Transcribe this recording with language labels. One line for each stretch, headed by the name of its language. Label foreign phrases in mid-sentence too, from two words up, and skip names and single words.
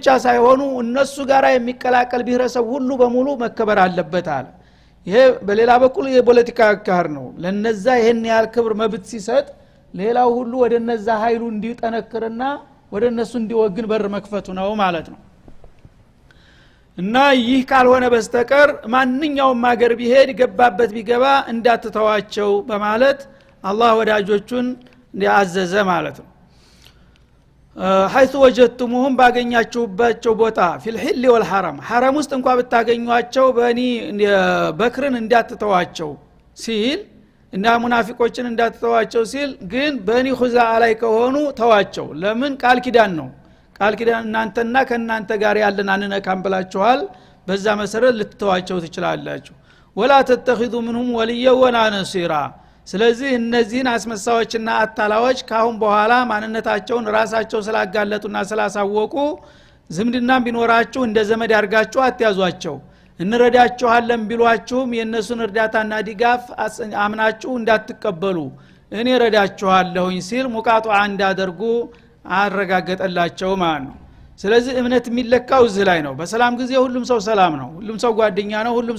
Amharic: ሳይሆኑ እነሱ ጋራ የሚቀላቀል ብሔረሰብ ሁሉ በሙሉ መከበር አለበት አለ ይሄ በሌላ በኩል የፖለቲካ አካር ነው ለነዛ ይሄን ያህል ክብር መብት ሲሰጥ ሌላው ሁሉ ወደ እነዛ ኃይሉ እንዲጠነክርና ወደ እነሱ እንዲወግን በር መክፈቱ ነው ማለት ነው እና ይህ ካልሆነ በስተቀር ማንኛውም ሀገር ቢሄድ ገባበት ቢገባ እንዳትተዋቸው በማለት አላህ ወዳጆቹን ያዘዘ ማለት ነው
Arabic: حيث وجدتموهم
Amharic: ባገኛችሁባቸው ቦታ
Arabic: في الحل والحرم حرم
Amharic: ውስጥ እንኳን ብታገኙአቸው በኒ በክርን እንዳትተዋቸው ሲል እና ሙናፊቆችን እንዳትተዋቸው ሲል ግን በኒ ኹዛ ላይ ከሆኑ ተዋቸው ለምን ቃል ኪዳን ነው ቃል ኪዳን እናንተና ከናንተ ጋር ያለን አንነካም ብላችኋል በዛ መሰረት ልትተዋቸው ትችላላችሁ
Arabic: ولا تتخذوا منهم وليا ولا نصيرا
Amharic: ስለዚህ እነዚህን አስመሳዮችና አታላዎች ካሁን በኋላ ማንነታቸውን ራሳቸው ስላጋለጡና ስላሳወቁ ዝምድናም ቢኖራችሁ እንደ ዘመድ ያርጋችሁ አትያዟቸው እንረዳችኋለን ቢሏችሁም የነሱን እርዳታና ድጋፍ አምናችሁ እንዳትቀበሉ እኔ ረዳችኋለሁኝ ሲል ሙቃጧ እንዳደርጉ አረጋገጠላቸው ማለት ነው ስለዚህ እምነት የሚለካው እዚህ ላይ ነው በሰላም ጊዜ ሁሉም ሰው ሰላም ነው ሁሉም ሰው ጓደኛ ነው ሁሉም